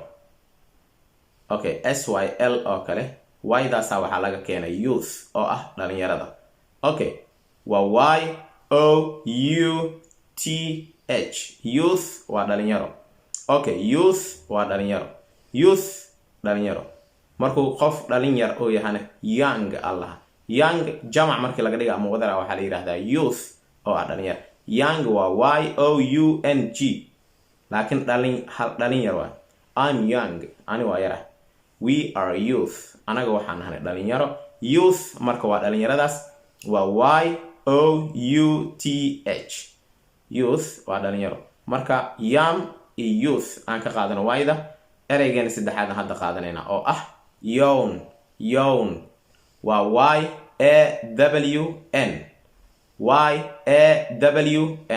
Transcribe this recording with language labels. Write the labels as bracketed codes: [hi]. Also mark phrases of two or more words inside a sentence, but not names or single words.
[so] Okay, SYL oo kale y-daasa waxaa laga keenay youth oo ah dhalinyarada. Okay, waa YOUTH. youth waa dhalinyaro. Okay, youth waa dhalinyaro. markuu qof dhalinyar oo yahana young allah. young jamac markii laga dhiga ama wadara waxaa la yiraahdaa youth oo ah dhalinyar. young waa YOUNG, laakiin dhalinyar waa [en] I'm young, [so] ani waa yara. [en] We are youth, [so] anaga waxaan nahay dhalinyaro. Youth marka waa dhalinyaradaas waa YOUTH. youth waa dhalinyaro. marka yam iyo youth aan ka qaadano y-da. ereygeena saddexaad hadda qaadanayna oo ah yawn waa YAWN.